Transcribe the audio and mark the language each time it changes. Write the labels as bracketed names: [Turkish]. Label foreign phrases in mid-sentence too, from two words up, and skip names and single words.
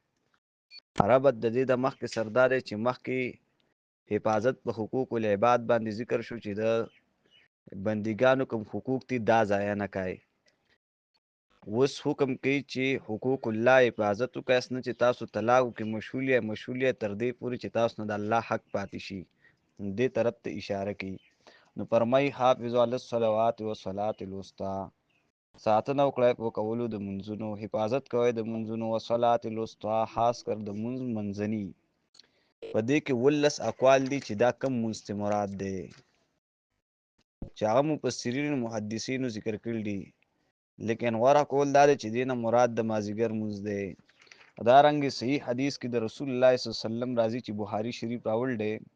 [Pashto] ربط د دې د مخکې سردار چې مخکې حفاظت په [Arabic] حقوق العباد [Pashto] باندې ذکر شو چې د بندګانو کوم حقوق دي دا ضایع نه کوي اوس حکم کوي چې [Arabic] حقوق الله [Pashto] حفاظت وکړئ نه چې تاسو طلاق کې مشغول تر دې پورې چې تاسو نه د الله حق پاتې شي دې طرف ته اشاره کوي نو فرمایي [Arabic] حافظ علی الصلوات والصلاة الوسطى [Pashto] ساتنه وکړئ په کولو د منځونو حفاظت کوئ د منځونو [Arabic] والصلاة الوسطى [Pashto] خاص کر د منځني په دې کې 18 اقوال دي چې دا کم منځ مراد دی چې هغه مفسرین محدثینو ذکر کړل دي لیکن غوره کول دا چې دینه مراد د مازیګر مونځ دی دارنګه صحیح حدیث کې د [Arabic] رسول الله صلی الله علیه وسلم [Pashto] راځي چې بخاری شریف راول دی